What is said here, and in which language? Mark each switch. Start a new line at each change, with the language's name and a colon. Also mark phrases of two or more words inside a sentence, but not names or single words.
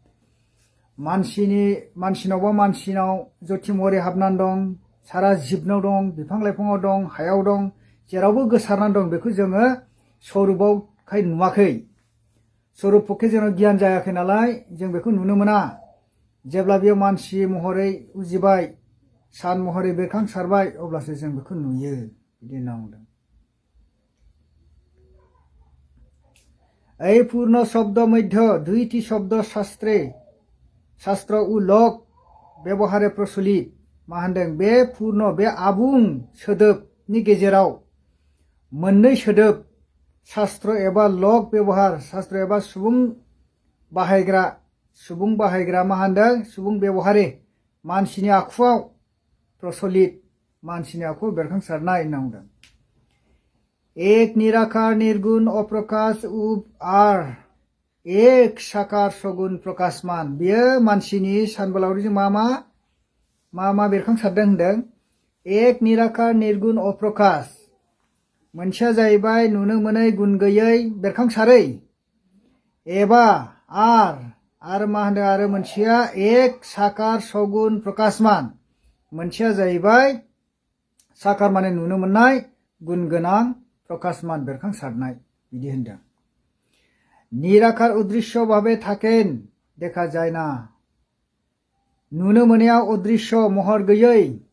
Bodo: मानसिनावबा मानसिनाव ज्योति महरै हाबनानै दं सारा जिबनाव दं बिफां लाइफाङाव दं हायाव दं जेरावबो गोसारनानै दं बेखौ जोङो स्वरूपावखाय नुवाखै स्वरूप पक्षे जोङो गियान जायाखै नालाय जों बेखौ नुनो मोना जेब्ला बेयो मानसि महरै उजिबाय सान महरै बेरखांसारबाय अब्लासो जों बेखौ नुयो बिदि होनना बुंदों
Bangla: এই পূর্ণ শব্দ মধ্য দুইটি শব্দ শাস্ত্র ও লোক ব্যবহারে প্রচলিত
Bodo: मा होनदों बे पूर्ण बे आबुं सोदोबनि गेजेराव मोननै सोदोब शास्त्र एबा लोक व्यवहार शास्त्र एबा सुबुं बाहायग्रा मा होनदों सुबुं व्यवहारे मानसिनि आखुआव प्रचलित मानसिनि आखुआव बेरखांसारनाय होनना बुंदों
Bangla: এক নিরাকার নির্গুণ অপ্রকাশ উপ আর এক সাকার সগুণ প্রকাশমান
Bodo: बेयो मानसिनि सानबोलावरिजों मा मा बेरखांसारदों होनदों
Bangla: এক নিরাকার নির্গুণ
Bodo: अप्रकाश मोनसेया जाहैबाय नुनो मोनै गुन गैयै बेरखांसारै एबा आरो मा होनदों आरो मोनसेया
Bangla: এক সাকার সগুণ প্রকাশমান
Bodo: मोनसेया जाहैबाय साकार माने नुनो मोननाय गुन गोनां प्रकाशमान बेरखांसारनाय बिदि होनदों
Bangla: নিরাকার অদৃশ্য ভাবে থাকেন দেখা যায় না
Bodo: नुनो मोननायाव अदृश्य महर गैयै